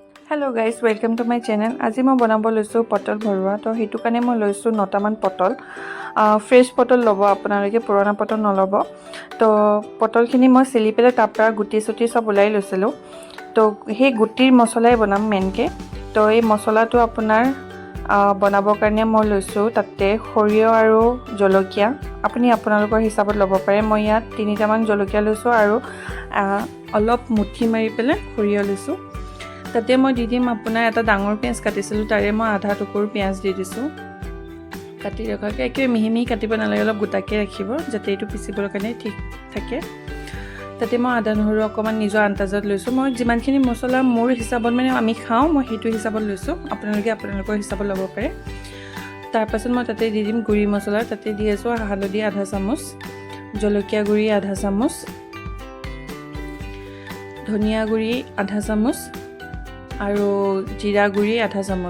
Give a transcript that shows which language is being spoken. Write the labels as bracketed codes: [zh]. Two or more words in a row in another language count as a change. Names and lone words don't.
[en] Hello guys welcome to my channel. [as] আজি মই বনাব লৈছো পটল ভৰুৱা। তো হেতু কাৰণ মই লৈছো 9টামান পটল। ফ্ৰেশ পটল ল'ব, আপোনালোকে পুৰণা পটল নল'ব। তো পটলখিনি মই চিলি পেলে তাৰপৰা গুটি চুটি সব উলিয়াই লৈছিলো। তো হে গুটিৰ मसলাই বনাম মানেকে। तो ये मसलाটো আপোনাৰ বনাবৰ কাৰণে মই লৈছো তাতে চৰিয়হ আৰু জলকীয়া। আপুনি আপোনালোকৰ হিচাপত ল'ব পাৰে। মই যাত 3টামান জলকীয়া লৈছো আৰু অলপ মুঠি মাৰি পেলে চৰিয়হ লৈছো। তাতে মই দি দিম আপোনাৰ এটা ডাঙৰ পিঁয়াজ কাটিছিলো, তাৰে মই আধা টুকুৰ পিঁয়াজ দি দিছো। কাটি ৰখাকে একে মিহি মিহি কাটিব নালাগে, অলপ গোটাকে ৰাখিব যাতে এটু পিছিবৰ কাৰণে ठीक থাকে। তাতে মই আদা নহৰু অকমান নিজৰ আন্তাজত লৈছো। মই যিমানখিনি মছলা মোৰ হিচাপত মানে আমি খাওঁ মই হেতু হিচাপত লৈছো। আপোনালোকৰ হিচাপত ল'ব পাৰে। তাৰ পাছত মই তাতে দি দিম গুৰি মছলা। তাতে দি আছো হালধি আধা চামুচ, জলকীয়া গুৰি আধা চামুচ, ধনিয়া গুৰি আধা চামুচ আৰু জিৰা গুৰি আধা চামুচ।